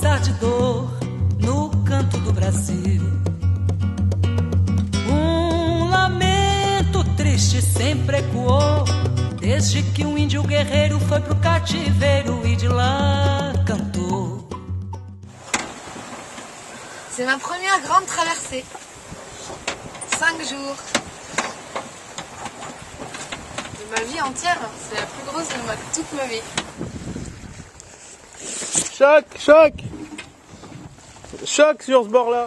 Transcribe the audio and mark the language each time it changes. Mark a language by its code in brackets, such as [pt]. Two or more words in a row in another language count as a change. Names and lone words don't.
[pt] de dor no canto do Brasil. Lamento triste sempre ecoou, desde que um índio guerreiro foi pro cativeiro e de lá cantou. [fr] C'est ma première grande traversée. 5 jours. De ma vie entière, c'est la plus grosse de toute ma vie. Choc, choc! Choc sur ce bord-là.